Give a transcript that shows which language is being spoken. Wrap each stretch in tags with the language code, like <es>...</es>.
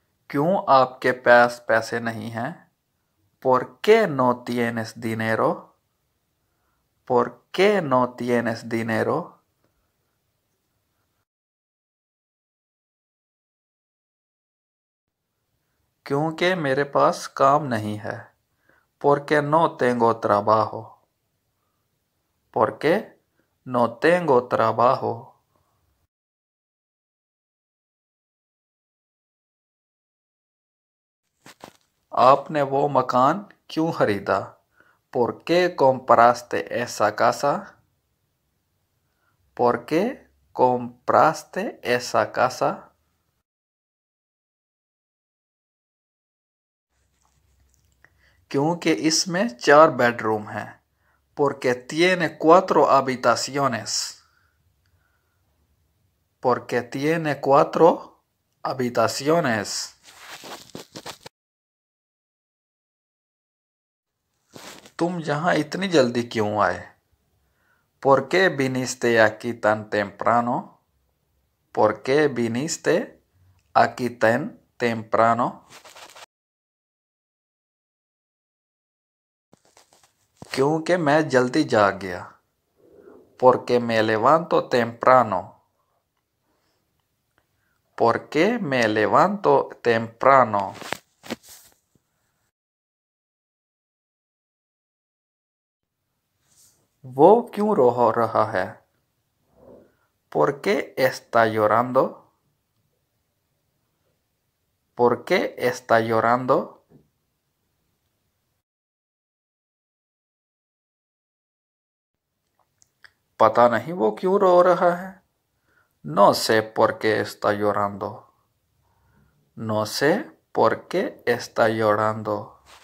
<hi>क्यों आपके पास पैसे नहीं हैं?</hi> <es>¿Por qué no tienes dinero? ¿Por qué no tienes dinero?</es> <hi>क्योंकि मेरे पास काम नहीं है।</hi> <es>Porque no tengo trabajo. Porque no tengo trabajo.</es> <hi>आपने वो मकान क्यों खरीदा?</hi> <es>¿Por qué compraste esa casa? ¿Por qué compraste esa casa?</es> <hi>क्योंकि इसमें 4 बेडरूम हैं।</hi> <es>Porque tiene 4 habitaciones. Porque tiene 4 habitaciones.</es> <hi>तुम यहाँ इतनी जल्दी क्यों आए?</hi> <es>¿Por qué viniste aquí tan temprano? ¿Por qué viniste aquí tan temprano?</es> <hi>क्योंकि मैं जल्दी जाग गया।</hi> <es>Porque me levanto temprano. Porque me levanto temprano.</es> <hi>वो क्यों रो रहा है?</hi> <es>¿Por qué está llorando? ¿Por qué está llorando?</es> <hi>पता नहीं वो क्यों रो रहा है।</hi> <es>No sé por qué está llorando. No sé por qué está llorando.</es>